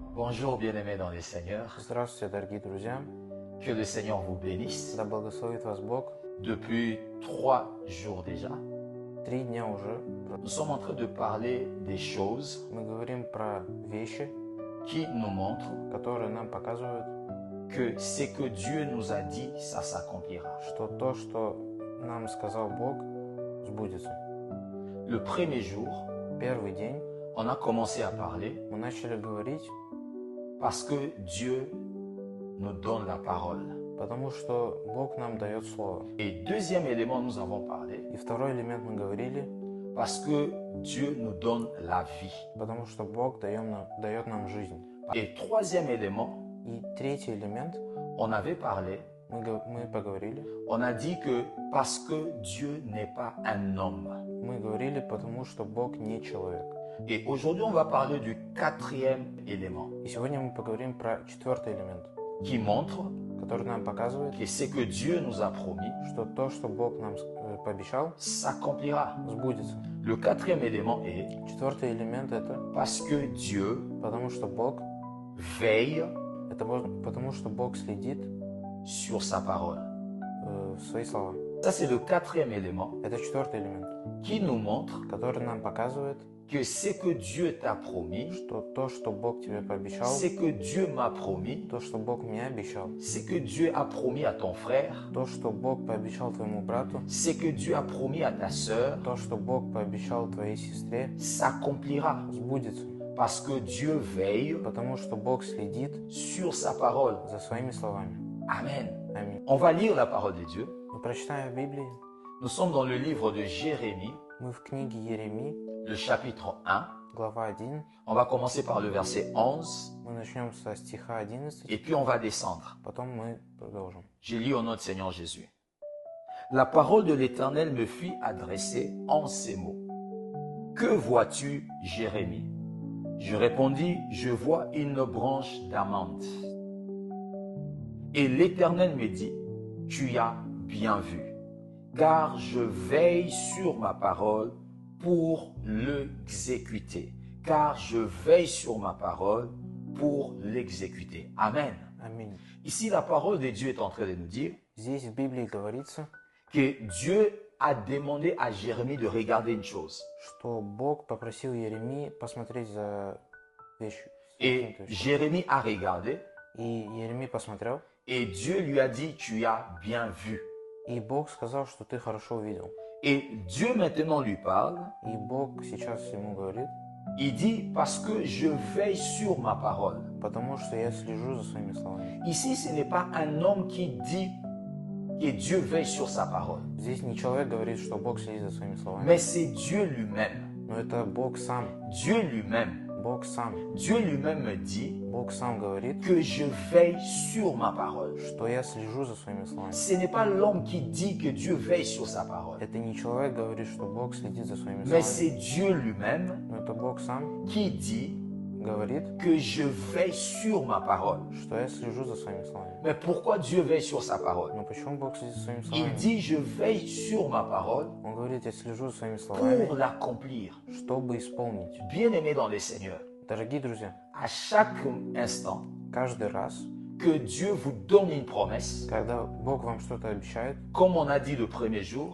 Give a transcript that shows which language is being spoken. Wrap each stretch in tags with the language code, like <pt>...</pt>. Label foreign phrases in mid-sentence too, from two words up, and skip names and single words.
<fr>Bonjour bien-aimés dans le Seigneur.</fr> <ru>Здравствуйте, дорогие друзья.</ru> <fr>Que le Seigneur vous bénisse.</fr> <ru>Да благословит вас Бог.</ru> <fr>Depuis 3 jours déjà,</fr> <ru>3 дня уже</ru> <fr>nous sommes en train de parler des choses</fr> <ru>мы говорим про вещи,</ru> <fr>qui nous montrent</fr> <ru>которые нам показывают,</ru> <fr>que ce que Dieu nous a dit, ça s'accomplira.</fr> <ru>что то, что нам сказал Бог, сбудется.</ru> <fr>Le premier jour,</fr> <ru>Первый день</ru> <fr>on a commencé à parler</fr> <ru>мы начали говорить,</ru> <fr>parce que Dieu nous donne la parole.</fr> <ru>потому что Бог нам дает Слово.</ru> <fr>Et deuxième élément, nous avons parlé</fr> <ru>И второй элемент мы говорили,</ru> <fr>parce que Dieu nous donne la vie.</fr> <ru>потому что Бог дает нам жизнь.</ru> <fr>Et troisième élément,</fr> <ru>И третий элемент,</ru> <fr>on avait parlé,</fr> <ru>мы поговорили,</ru> <fr>on a dit que parce que Dieu n'est pas un homme.</fr> <ru>мы говорили, потому что Бог не человек.</ru> <fr>Et aujourd'hui, on va parler du quatrième élément</fr> <ru>И сегодня мы поговорим про четвертый элемент,</ru> <fr>qui montre</fr> <ru>который нам показывает,</ru> <fr>que ce que Dieu nous a promis</fr> <ru>что то, что Бог нам пообещал,</ru> <fr>s'accomplira.</fr> <ru>сбудется.</ru> <fr>Le quatrième élément est</fr> <ru>Четвертый элемент это</ru> <fr>parce que Dieu</fr> <ru>потому что Бог,</ru> <fr>veille</fr> <ru>это потому что Бог следит</ru> <fr>sur sa parole.</fr> <ru>в свои слова.</ru> <fr>Ça, c'est le quatrième élément</fr> <ru>Это четвертый элемент,</ru> <fr>qui nous montre</fr> <ru>который нам показывает,</ru> <fr>que ce que Dieu t'a promis,</fr> <ru>что то, что Бог тебе пообещал,</ru> <fr>ce que Dieu m'a promis,</fr> <ru>то, что Бог мне обещал,</ru> <fr>ce que Dieu a promis à ton frère,</fr> <ru>то, что Бог пообещал твоему брату,</ru> <fr>ce que Dieu a promis à ta sœur,</fr> <ru>то, что Бог пообещал твоей сестре,</ru> <fr>s'accomplira.</fr> <ru>сбудется.</ru> <fr>Parce que Dieu veille</fr> <ru>Потому что Бог следит</ru> <fr>sur sa parole.</fr> <ru>за своими словами.</ru> <fr>Amen.</fr> <ru>Аминь.</ru> <fr>On va lire la parole de Dieu.</fr> <ru>Мы прочитаем в Библии,</ru> <fr>Nous sommes dans le livre de Jérémie,</fr> <ru>мы в книге Иеремии,</ru> <fr>le chapitre 1.</fr> <ru>глава 1,</ru> <fr>On va commencer par le verset 11</fr> <ru>мы начнем со стиха 11,</ru> <fr>et puis on va descendre.</fr> <ru>потом мы продолжим.</ru> <fr>Je lis au nom du Seigneur Jésus. La parole de l'Éternel me fut adressée en ces mots. Que vois-tu, Jérémie? Je répondis, je vois une branche d'amande. Et l'Éternel me dit, tu as bien vu, car je veille sur ma parole pour l'exécuter. Car je veille sur ma parole pour l'exécuter. Amen.</fr> <ru>Аминь.</ru> <fr>Ici, la parole de Dieu est en train de nous dire</fr> <ru>Здесь в Библии говорится,</ru> <fr>que Dieu a demandé à Jérémie de regarder une chose.</fr> <ru>что Бог попросил Иеремии посмотреть за вещью.</ru> <fr>Et Jérémie a regardé</fr> <ru>И Иеремия посмотрел,</ru> <fr>et Dieu lui a dit, tu as bien vu.</fr> <ru>и Бог сказал, что ты хорошо увидел.</ru> <fr>Et Dieu maintenant lui parle,</fr> <ru>И Бог сейчас ему говорит,</ru> <fr>il dit, parce que je veille sur ma parole.</fr> <ru>потому что я слежу за своими словами.</ru> <fr>Ici, ce n'est pas un homme qui dit que Dieu veille sur sa parole,</fr> <ru>Здесь не человек говорит, что Бог следит за своими словами,</ru> <fr>mais c'est Dieu lui-même.</fr> <ru>но это Бог сам.</ru> <fr>Dieu lui-même.</fr> <ru>Бог сам.</ru> <fr>Dieu lui-même me dit</fr> <ru>Бог сам говорит,</ru> <fr>que je veille sur ma parole.</fr> <ru>что я слежу за своими словами.</ru> <fr>Ce n'est pas l'homme qui dit que Dieu veille sur sa parole,</fr> <ru>Это не человек говорит, что Бог следит за своими</ru> <fr>mais</fr> <ru>словами,</ru> <fr>c'est Dieu lui-même</fr> <ru>но это Бог сам</ru> <fr>qui dit</fr> <ru>говорит,</ru> <fr>que je veille sur ma parole.</fr> <ru>что я слежу за своими словами.</ru> <fr>Mais pourquoi Dieu veille sur sa parole?</fr> <ru>Но почему Бог следит за своими</ru> <fr>Il</fr> <ru>словами?</ru> <fr>dit, je veille sur ma parole</fr> <ru>Он говорит, я слежу за своими словами,</ru> <fr>pour l'accomplir.</fr> <ru>чтобы исполнить.</ru> <fr>Bien-aimés dans le Seigneur,</fr> <ru>Дорогие друзья,</ru> <fr>à chaque instant</fr> <ru>каждый раз,</ru> <fr>que Dieu vous donne une promesse,</fr> <ru>когда Бог вам что-то обещает,</ru> <fr>comme on a dit le premier jour,</fr>